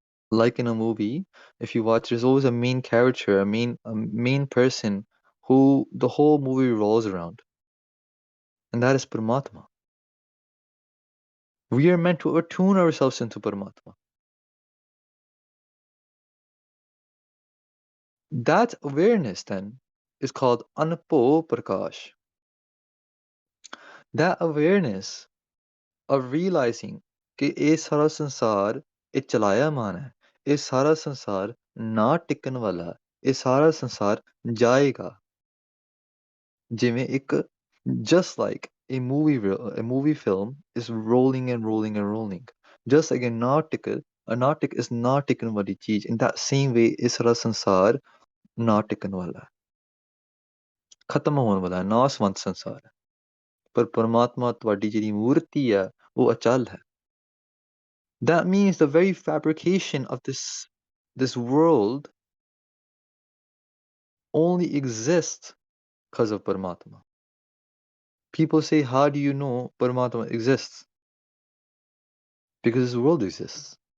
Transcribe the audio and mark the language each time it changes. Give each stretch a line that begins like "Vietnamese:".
English: Like in a movie, if you watch, there's always a main character, a main person who the whole movie revolves around. And that is Paramatma. We are meant to attune ourselves into Paramatma. That awareness then is called Anapo Prakash. That awareness of realizing
Hindi: कि ये सारा संसार ये चलायमान है, ये सारा संसार ना टिकन वाला है, ये सारा संसार जाएगा।
Punjabi: जिਵੇਂ ਇੱਕ
English: just like a movie film is rolling and rolling and rolling, just like a natik is
Punjabi: ਨਾ ਟਿਕਣ ਵਾਲੀ ਚੀਜ਼,
English: in that same way
Punjabi: ਇਹ ਸਾਰਾ ਸੰਸਾਰ ਨਾ ਟਿਕਣ ਵਾਲਾ ਹੈ, ਖਤਮ ਹੋਣ ਵਾਲਾ ਹੈ, ਨਾਸਵੰਤ ਸੰਸਾਰ ਹੈ। ਪਰ ਪਰਮਾਤਮਾ ਤੁਹਾਡੀ ਜਿਹੜੀ ਮੂਰਤੀ ਹੈ ਉਹ ਅਚਲ ਹੈ।
English: That means the very fabrication of this world only exists because of Paramatma. People say, how do you know Paramatma exists? Because this world exists.